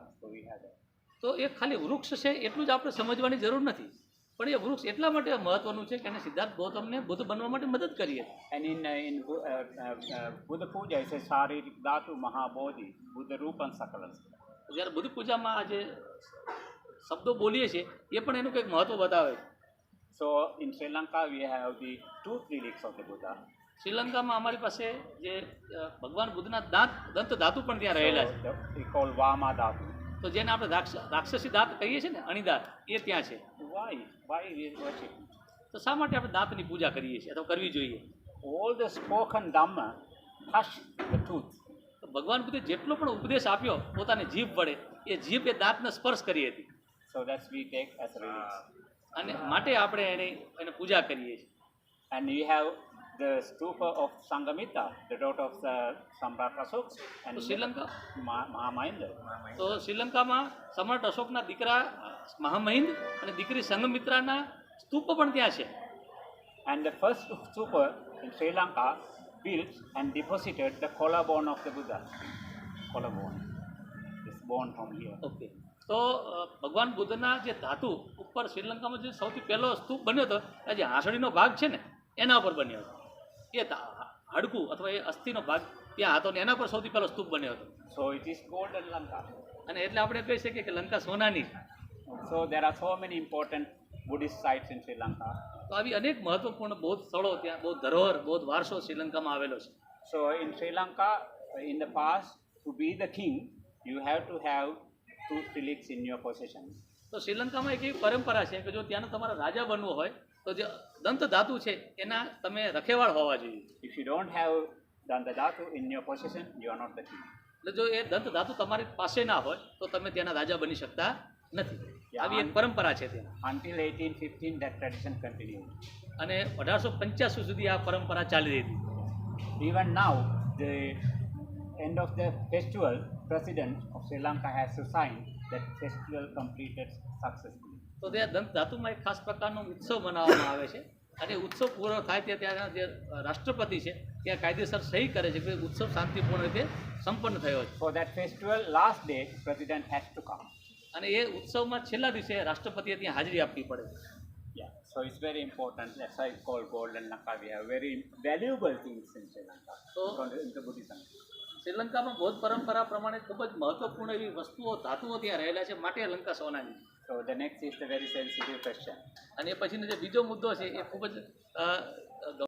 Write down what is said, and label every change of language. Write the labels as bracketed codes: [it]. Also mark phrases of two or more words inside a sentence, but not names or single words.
[en] So we have that. [gu] તો એ ખાલી વૃક્ષ છે એટલું જ આપણે સમજવાની જરૂર નથી, પણ એ વૃક્ષ એટલા માટે મહત્વનું છે કે એને સિદ્ધાર્થ ગૌતમને બુદ્ધ બનવા માટે મદદ કરી હતી. [en] And in Buddha Puja it says [pi] Sharirik Dhatu Mahabodhi Buddha Rupan Sakalam. [gu] જ્યારે બુદ્ધ પૂજામાં આ જે શબ્દો બોલીએ છીએ એ પણ એનું કંઈક મહત્વ બતાવે છે. [en] So in Sri Lanka we have the two relics of the Buddha. [gu] શ્રીલંકામાં અમારી પાસે જે ભગવાન બુદ્ધના દંત ધાતુ પણ ત્યાં રહેલા છે. [en] We call Vama Dhatu. [gu] તો જેને આપણે રાક્ષસી દાંત કહીએ છીએ ને, અણીદાંત, એ ત્યાં છે. [en] Why we worship? [gu] તો શા માટે આપણે દાંતની પૂજા કરીએ છીએ અથવા કરવી જોઈએ? [en] All the spoken Dhamma touch the tooth. [gu] તો ભગવાન બુદ્ધે જેટલો પણ ઉપદેશ આપ્યો પોતાની જીભ વડે એ જીભ એ દાંતને સ્પર્શ કરી હતી. [en] So that's we take as relics. [gu] અને માટે આપણે એને પૂજા કરીએ છીએ. [en] And we have the stupa of Sanghamitta, the daughter of Samrat Ashoka, and શ્રીલંકા Mahamahinda. [gu] તો શ્રીલંકામાં સમ્રાટ અશોકના દીકરા મહામહિન્દ અને દીકરી સંઘમિત્રાના સ્તૂપ પણ ત્યાં છે. [en] And the first stupa in Sri Lanka built and deposited the collarbone of the Buddha. Collarbone. This bone from here. [gu] ઓકે. તો ભગવાન બુદ્ધના જે ધાતુ ઉપર શ્રીલંકામાં જે સૌથી પહેલો સ્તૂપ બન્યો હતો આ જે હાંસળીનો ભાગ છે ને એના ઉપર બન્યો હતો. એ હાડકું અથવા એ અસ્થિનો ભાગ ત્યાં હતો ને એના પર સૌથી પહેલો સ્તૂપ બન્યો હતો. [en] So it is golden Lanka. [gu] અને એટલે આપણે કહી શકીએ કે લંકા સોનાની છે. [en] So there are so many important Buddhist sites in Sri Lanka. [gu] તો આવી અનેક મહત્વપૂર્ણ બૌદ્ધ સ્થળો ત્યાં બૌદ્ધ ધરોહર બૌદ્ધ વારસો શ્રીલંકામાં આવેલો છે. [en] So in Sri Lanka, in the past, to be the king, you have to have 2 stilics in your possession. [gu] તો શ્રીલંકામાં એક એવી પરંપરા છે કે જો ત્યાંનો તમારે રાજા બનવું હોય તો જે દંત ધાતુ છે એના તમે રખેવાળ હોવા જોઈએ. [en] If you don't have Danta Dhatu in your possession, you are not the king. [gu] એટલે જો એ દંત ધાતુ તમારી પાસે ના હોય તો તમે ત્યાંના રાજા બની શકતા નથી. આવી એક પરંપરા છે ત્યાં. [en] Until 1815, that tradition continued. [gu] અને 1885 સુધી આ પરંપરા ચાલી રહી હતી. [en] Even now, the end of the festival, President of Sri Lanka has to sign that festival completed successfully. [gu] તો ત્યાં દંત ધાતુમાં એક ખાસ પ્રકારનો ઉત્સવ મનાવવામાં આવે છે અને ઉત્સવ પૂરો થાય ત્યાં ત્યાંના જે રાષ્ટ્રપતિ છે ત્યાં કાયદેસર સહી કરે છે કે ઉત્સવ શાંતિપૂર્ણ રીતે સંપન્ન થયો છે. [en] For that festival, last day, President has to come. [gu] અને એ ઉત્સવમાં છેલ્લા દિવસે રાષ્ટ્રપતિએ ત્યાં હાજરી આપવી પડે. [en] Yeah, so it's very important. That's why it's called Golden Lanka. We have very valuable things in Sri Lanka. In the Buddhism. [gu] શ્રીલંકામાં બૌદ્ધ પરંપરા પ્રમાણે ખૂબ જ મહત્વપૂર્ણ એવી વસ્તુઓ ધાતુઓ ત્યાં રહેલા છે માટે લંકા સોનાની. [en] So the next is the very sensitive question. [gu] અને એ પછીનો જે બીજો મુદ્દો છે એ ખૂબ જ